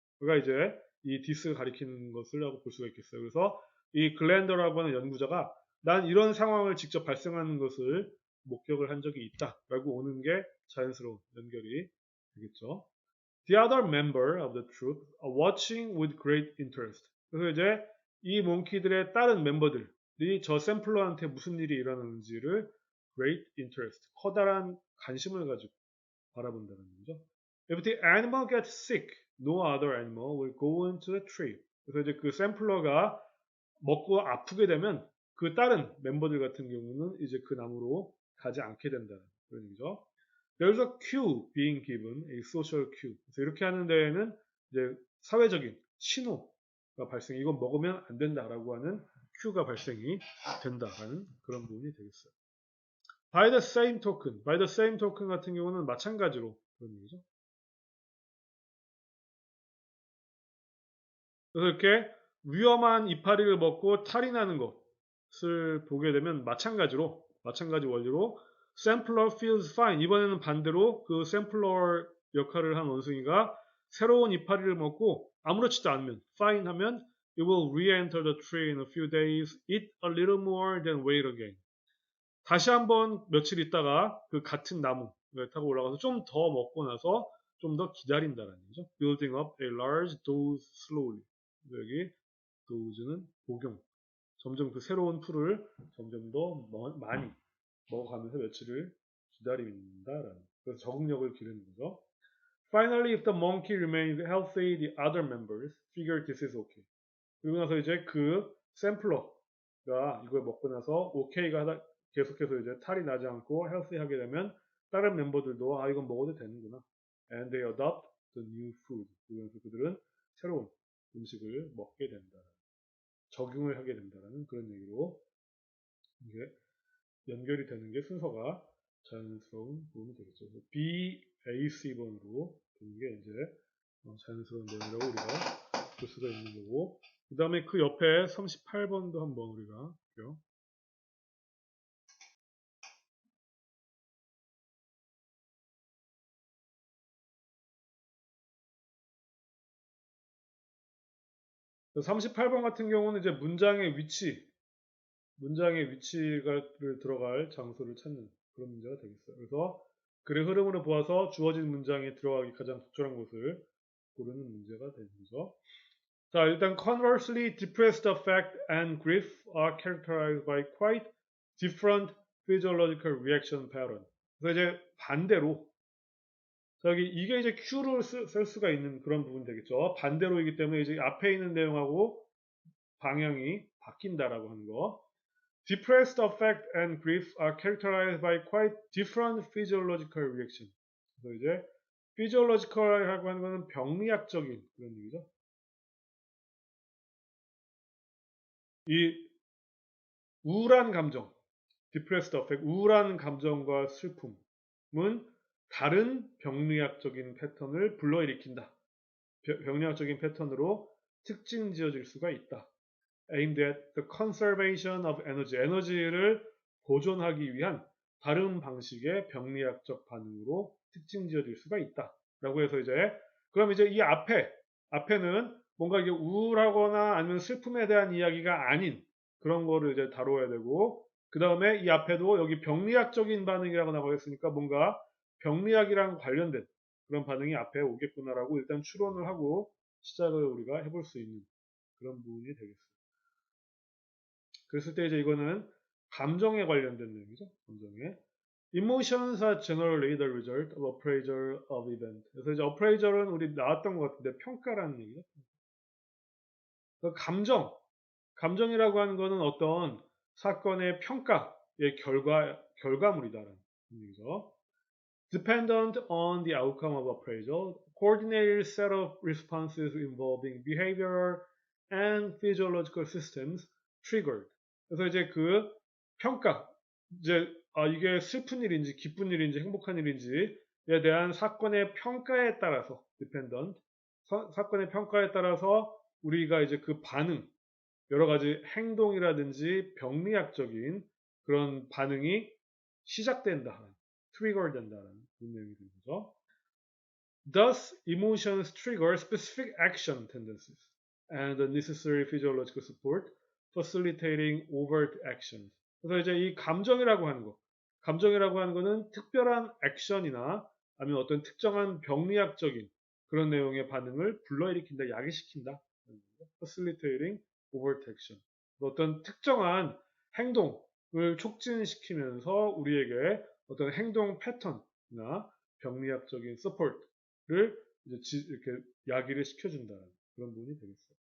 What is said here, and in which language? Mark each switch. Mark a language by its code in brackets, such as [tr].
[ko] 그가 이제 이 디스가 가리키는 것을라고 볼 수가 있겠어요. 그래서 이 글랜더라고 하는 연구자가 난 이런 상황을 직접 발생하는 것을 목격을 한 적이 있다라고 오는 게 자연스러운 연결이 되겠죠. [en] The other member of the troop are watching with great interest. [ko] 그래서 이제 이 몽키들의 다른 멤버들이 저 샘플러한테 무슨 일이 일어나는지를 [en] great interest, [ko] 커다란 관심을 가지고 바라본다는 거죠. [en] If the animal gets sick, no other animal will go into the tree. [ko] 그래서 이제 그 샘플러가 먹고 아프게 되면 그 다른 멤버들 같은 경우는 이제 그 나무로 가지 않게 된다는 그런 얘기죠. [en] There's a cue being given, a social cue. [ko] 그래서 이렇게 하는 데에는 이제 사회적인 신호가 발생, 이건 먹으면 안 된다라고 하는 큐가 발생이 된다라는 그런 부분이 되겠어요. [en] By the same token, by the same token [ko] 같은 경우는 마찬가지로 그런 얘기죠. 그래서 이렇게 위험한 이파리를 먹고 탈이 나는 것을 보게 되면 마찬가지 원리로 [en] sampler feels fine. [ko] 이번에는 반대로 그 sampler 역할을 한 원숭이가 새로운 이파리를 먹고 아무렇지도 않으면 fine 하면 [en] it will re-enter the tree in a few days, eat a little more, then wait again. [ko] 다시 한번 며칠 있다가 그 같은 나무를 타고 올라가서 좀 더 먹고 나서 좀 더 기다린다는 거죠. [en] Building up a large dose slowly. [ko] 여기 dose는 복용. 점점 그 새로운 풀을 점점 더 많이 먹어가면서 며칠을 기다린다라는. 그래서 적응력을 기르는 거죠. [en] Finally, if the monkey remains healthy, the other members figure this is okay. [ko] 그리고 나서 이제 그 샘플러가 이걸 먹고 나서 오케이가 계속해서 이제 탈이 나지 않고 헬스하게 되면 다른 멤버들도 아 이건 먹어도 되는구나. [en] And they adopt the new food. [ko] 그러면서 그들은 새로운 음식을 먹게 된다. 적용을 하게 된다는 그런 얘기로 이게 연결이 되는 게 순서가 자연스러운 부분이 되겠죠. B, A, C번으로 되는 게 이제 자연스러운 내용이라고 우리가 볼 수가 있는 거고, 그 다음에 그 옆에 38번도 한번 우리가 볼게요. 그래서 38번 같은 경우는 이제 문장의 위치를 들어갈 장소를 찾는 그런 문제가 되겠어요. 그래서 글의 흐름으로 보아서 주어진 문장에 들어가기 가장 적절한 곳을 고르는 문제가 되는 거죠. 자, 일단 [en] conversely, depressed affect and grief are characterized by quite different physiological reaction pattern. [ko] 그래서 이제 반대로, 저기 이게 이제 Q를 쓸 수가 있는 그런 부분 되겠죠. 반대로이기 때문에 이제 앞에 있는 내용하고 방향이 바뀐다라고 하는 거. [en] Depressed affect and grief are characterized by quite different physiological reaction. [ko] 그래서 이제 physiological이라고 하는 거는 병리학적인 그런 얘기죠. 이 우울한 감정, [en] depressed affect, [ko] 우울한 감정과 슬픔은 다른 병리학적인 패턴을 불러일으킨다. 병리학적인 패턴으로 특징 지어질 수가 있다. [en] Aimed at the conservation of energy, [ko] 에너지를 보존하기 위한 다른 방식의 병리학적 반응으로 특징 지어질 수가 있다. 라고 해서 이제, 그럼 이제 이 앞에는 뭔가 이게 우울하거나 아니면 슬픔에 대한 이야기가 아닌 그런 거를 이제 다뤄야 되고, 그 다음에 이 앞에도 여기 병리학적인 반응이라고 나와 있으니까 뭔가 병리학이랑 관련된 그런 반응이 앞에 오겠구나라고 일단 추론을 하고 시작을 우리가 해볼 수 있는 그런 부분이 되겠습니다. 그랬을 때 이제 이거는 감정에 관련된 내용이죠. 감정에. [en] Emotions are generally the result of appraisal of event. [ko] 그래서 이제 appraisal은 우리 나왔던 것 같은데 평가라는 얘기죠. 감정이라고 하는 거는 어떤 사건의 평가의 결과물이다라는 얘기죠. [en] Dependent on the outcome of appraisal, coordinated set of responses involving behavioral and physiological systems triggered. [ko] 그래서 이제 그 평가, 이제 이게 슬픈 일인지 기쁜 일인지 행복한 일인지에 대한 사건의 평가에 따라서 dependent, 사건의 평가에 따라서 우리가 이제 그 반응, 여러 가지 행동이라든지 병리학적인 그런 반응이 시작된다, 트리거 된다는 내용이 되는 거죠. [en] Thus, emotions trigger specific action tendencies and the necessary physiological support, facilitating overt actions. [ko] 그래서 이제 이 감정이라고 하는 거는 특별한 액션이나 아니면 어떤 특정한 병리학적인 그런 내용의 반응을 불러일으킨다, 야기시킨다. [en] facilitating overt action. [ko] 어떤 특정한 행동을 촉진시키면서 우리에게 어떤 행동 패턴이나 병리학적인 서포트를 이렇게 야기를 시켜준다는 그런 부분이 되겠어요.